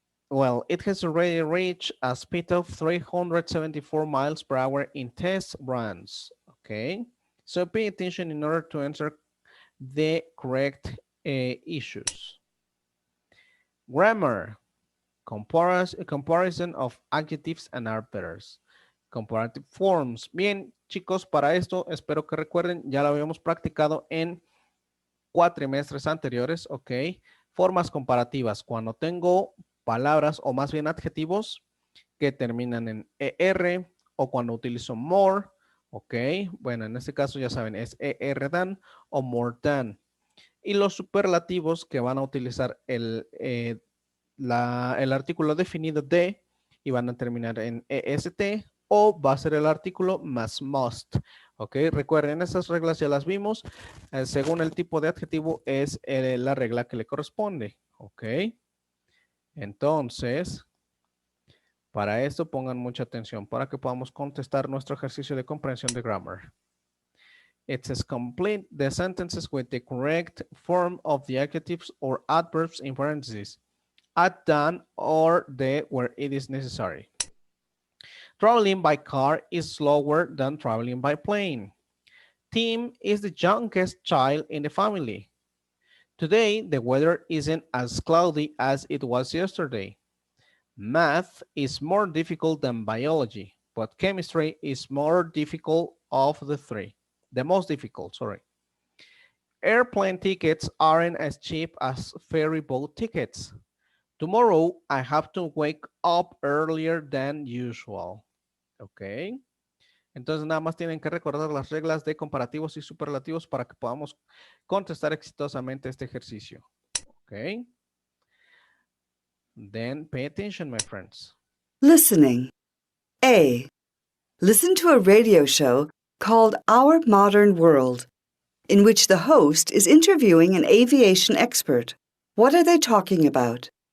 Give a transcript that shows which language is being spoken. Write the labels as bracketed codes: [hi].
[en] Well, it has already reached a speed of 374 miles per hour in test runs. Okay, so pay attention in order to answer the correct issues. Grammar, comparison of adjectives and adverbs. Comparative forms. [es] Bien, chicos, para esto espero que recuerden, ya lo habíamos practicado en cuatrimestres anteriores, ok. Formas comparativas, cuando tengo palabras o más bien adjetivos que terminan en ER o cuando utilizo more, ok. Bueno, en este caso ya saben, es [en] ER than [es] o [en] more than. [es] Y los superlativos que van a utilizar el artículo definido de y van a terminar en EST o va a ser el artículo más must. Ok, recuerden, esas reglas ya las vimos. Según el tipo de adjetivo es la regla que le corresponde. Ok, entonces, para esto pongan mucha atención para que podamos contestar nuestro ejercicio de comprensión de grammar. [en] It says complete the sentences with the correct form of the adjectives or adverbs in parentheses. At done or the where it is necessary. Traveling by car is slower than traveling by plane. Tim is the youngest child in the family. Today, the weather isn't as cloudy as it was yesterday. Math is more difficult than biology, but chemistry is more difficult of the three. The most difficult, sorry. Airplane tickets aren't as cheap as ferry boat tickets. Tomorrow, I have to wake up earlier than usual. Ok. [es] Entonces, nada más tienen que recordar las reglas de comparativos y superlativos para que podamos contestar exitosamente este ejercicio. Ok. [en] Then, pay attention, my friends. Listening. A. Listen to a radio show called Our Modern World, in which the host is interviewing an aviation expert. What are they talking about?